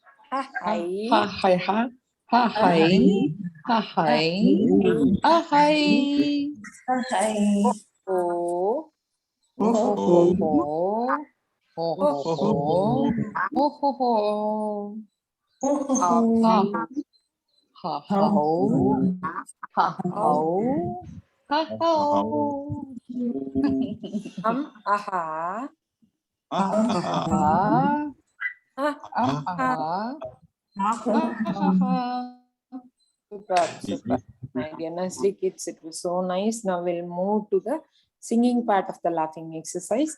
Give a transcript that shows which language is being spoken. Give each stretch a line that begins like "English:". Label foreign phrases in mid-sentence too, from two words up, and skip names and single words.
English: hi. Ha hi ha. Ha hi. Ha hi. Ha hi. Oh. Oh ho ho ho. Oh ho ho. Oh ho ho. Ha ha. Ha ho. Ha ho. Ha ho. Aha. Super, super. My dear nursery kids, it was so nice. Now we'll move to the singing part of the laughing exercise.